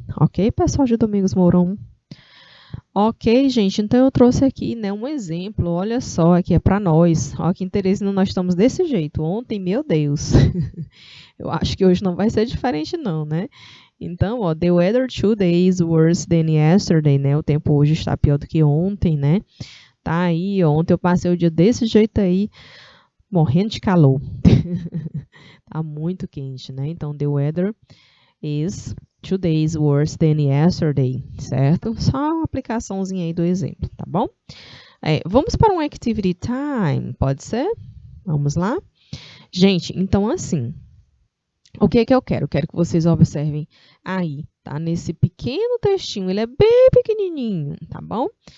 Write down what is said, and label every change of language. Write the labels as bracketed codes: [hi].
[pt] Ok, pessoal de Domingos Mourão? Ok, gente, então eu trouxe aqui, né, um exemplo, olha só, aqui é para nós, olha que interesse, nós estamos desse jeito, ontem, meu Deus, eu acho que hoje não vai ser diferente não, né? Então, ó, [en] the weather today is worse than yesterday, [pt] né, o tempo hoje está pior do que ontem, né? Tá aí, ontem eu passei o dia desse jeito aí, morrendo de calor, tá muito quente, né? [en] Então, the weather is today is worse than yesterday, certo? [pt] Só uma aplicaçãozinha aí do exemplo, tá bom? Vamos para um activity time, pode ser? Vamos lá? Gente, então assim, o que é que eu quero? Quero que vocês observem aí, tá? Nesse pequeno textinho, ele é bem pequenininho, tá bom?